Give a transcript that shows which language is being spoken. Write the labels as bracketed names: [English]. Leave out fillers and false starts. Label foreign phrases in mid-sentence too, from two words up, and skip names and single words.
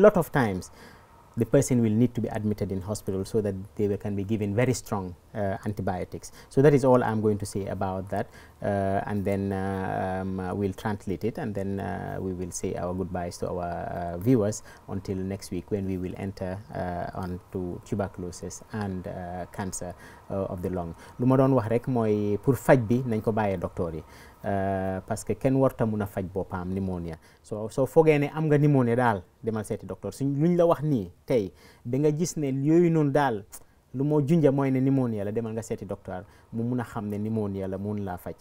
[English] A lot of times the person will need to be admitted in hospital so that they can be given very strong antibiotics. So that is all I'm going to say about that, and then we'll translate it, and then we will say our goodbyes to our viewers until next week, when we will enter on to tuberculosis and cancer of the lung. [Wolof] Lu ma doon wax rek mooy pour faj bi nañ ko bàyyee docteur yi, [French] parce que [Wolof] kenn warta mun a faj boppam pneumonia. soo fogee ne am nga pneumonia daal demal seeti docteur. suñ luñ la wax nii tey ba nga gis ne yooyu noonu daal lu moo junja mooy ne pneumonia la, demal nga seeti docteur mu mun a xam ne pneumonia la, mun laa faj.